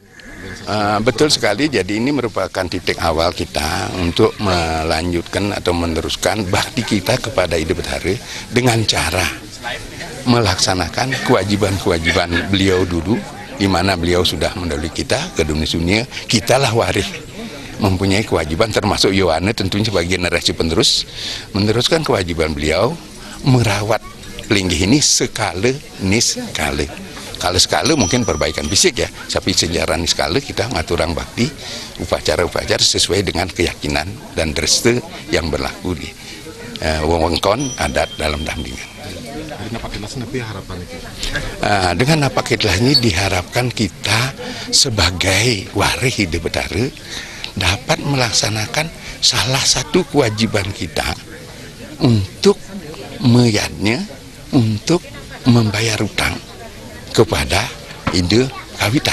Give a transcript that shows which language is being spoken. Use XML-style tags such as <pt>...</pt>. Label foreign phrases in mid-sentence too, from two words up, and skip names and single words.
<id>Betul sekali, jadi ini merupakan titik awal kita untuk melanjutkan atau meneruskan bakti kita kepada Ida Betara dengan cara melaksanakan kewajiban-kewajiban beliau dulu, di mana beliau sudah mendahului kita ke dunia, kitalah waris mempunyai kewajiban termasuk Yohana tentunya sebagai generasi penerus, meneruskan kewajiban beliau merawat pelinggih ini sekala niskala. Kalau skala mungkin perbaikan fisik ya, tapi sejarah niskala kita</id> <ban>ngaturang bakti</ban> <id>upacara-upacara sesuai dengan keyakinan dan dresta yang berlaku di wewengkon adat dalam Tamblingan. Dengan napak tilas ini diharapkan kita sebagai waris Ida Betara dapat melaksanakan salah satu kewajiban kita untuk meyadnya, untuk membayar hutang kepada Ida Kawitan.</id>